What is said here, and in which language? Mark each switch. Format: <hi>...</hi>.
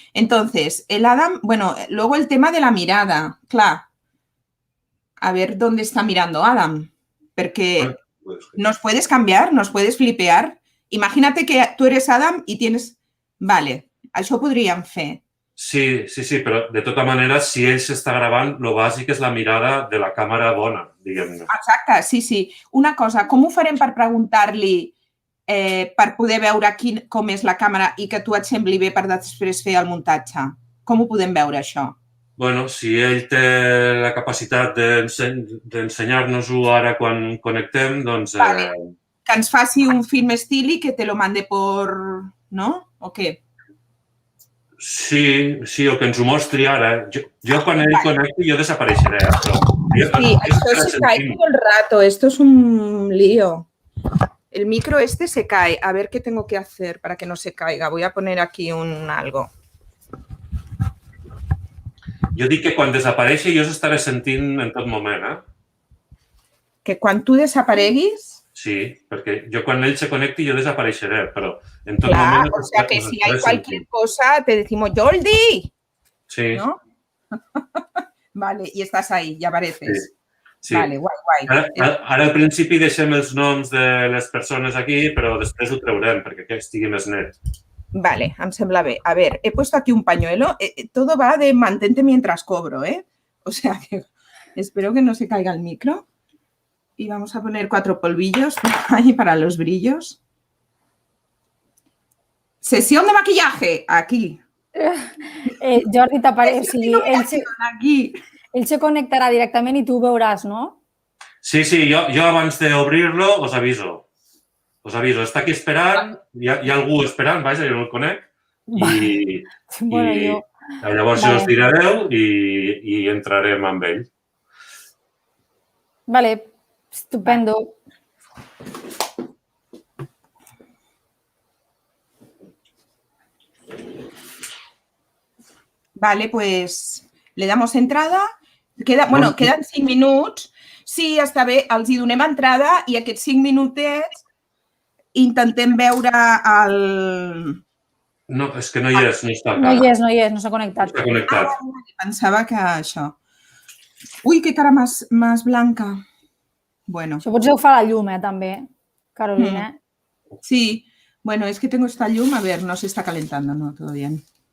<es>Entonces, el Adam, bueno, luego el tema de la mirada, claro. A ver dónde está mirando Adam, porque nos puedes cambiar, nos puedes flipear. Imagínate que tú eres Adam y tienes...</es> <ca>Vale, això podríem fer. Sí, però de tota manera, si ell s'està gravant, el bàsic és la mirada de la càmera bona, diguem-ne. Exacte, sí. Una cosa, com ho farem per preguntar-li per poder veure com és la càmera i que tu et sembli bé per després fer el muntatge? Com ho podem veure, això? Bueno, si ell té la capacitat d'ensenyar-nos-ho ara quan connectem, doncs... Vale. Que ens faci un film estil i</ca> <es>que te lo mande por...</es> <ca>no? O què? Sí, o que ens ho mostri ara. Jo quan ell connecti, jo desapareixeré.</ca> <es>Sí, esto se cae todo el rato. Esto es un lío. El micro este se cae. A ver qué tengo que hacer para que no se caiga. Voy a poner aquí algo.</es> <ca>Jo dic que quan desapareixi jo s'estaré sentint en tot moment, Que quan tu desapareguis... Sí, perquè jo quan ell se connecti jo desapareixeré, però en tot moment...</ca> <es>O sea que si hay cualquier cosa te decimos ¡Jordi! Sí. ¿No? Vale, y estás ahí, ya apareces. Sí. Vale, guai.</es> <ca>Ara al principi deixem els noms de les persones aquí, però després ho traurem perquè estigui més net. Vale, em sembla bé.</ca> <es>A ver, he puesto aquí un pañuelo. Todo va de mantente mientras cobro, ¿eh? O sea que espero que no se caiga el micro. Y vamos a poner 4 polvillos ahí para los brillos. Sesión de maquillaje, aquí.</es> <ca>Jordi, t'apareix. Aquí. Ell se connectarà directament i tu ho veuràs, no? Sí, jo abans d'obrir-lo us aviso. Està aquí esperant, hi ha algú esperant, vaja, jo no el conec. I llavors jo us diré adeu i entrarem amb ell. Vale, estupendo. Vale, pues le damos entrada. Queden 5 minuts. Sí, està bé, els hi donem entrada i aquests 5 minutets intentem veure el... No, és que no hi és, no està. No hi és, no s'ha connectat. No està connectat. Pensava que això... Ui,</ca> <es>que cara más blanca.</es> <ca>Bueno. Això potser ho fa la llum, també, Carolina.</ca> <es>Sí, bueno, es que tengo esta llum, a ver, no se está calentando, no, todo bien.</es>